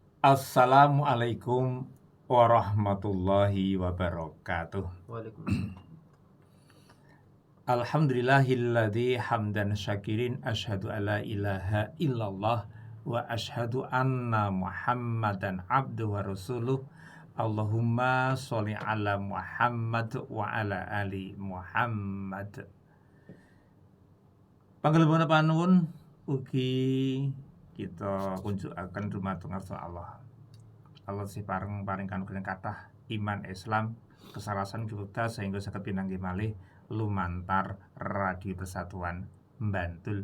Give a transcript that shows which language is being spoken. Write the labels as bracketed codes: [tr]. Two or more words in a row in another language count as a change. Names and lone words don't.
[ar] السلام عليكم ورحمة الله وبركاته. Waalaikumsalam. الحمد لله الذي حمدا شاكرين أشهد أن لا إله إلا الله وأشهد أن محمدا عبده ورسوله. اللهم صل على محمد وعلى آل محمد. [jv] Pangalipun panuwun ugi kita kunjukaken dumateng Allah. Allah sih paring kanugrahan kathah iman Islam kesalasan kita sehingga saged pinanggih malih lumantar Radio Persatuan Bantul.